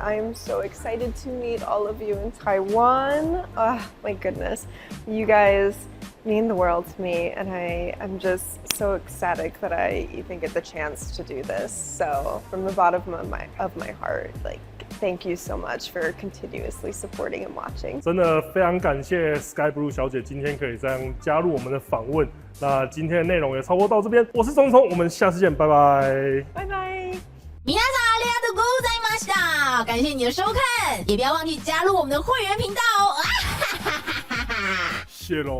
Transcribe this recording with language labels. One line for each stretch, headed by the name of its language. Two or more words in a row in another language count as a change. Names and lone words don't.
English: I am so excited to meet all of you in Taiwan. Oh my goodness. You guys mean the world to me, and I'm just so ecstatic that I even get the chance to do this. So from the bottom of my heart, like, thank you so much for continuously supporting and watching.
Chinese: 真的非常感谢 Skye Blue 小姐今天可以这样加入我们的访问。那今天的内容也差不多到这边，我是聪聪，我们下次见，拜拜。拜拜。
Japanese: 皆さんありがとうございました。
Chinese: 感谢你的收看，也不要忘记加入我们的会员频道哦。谢喽。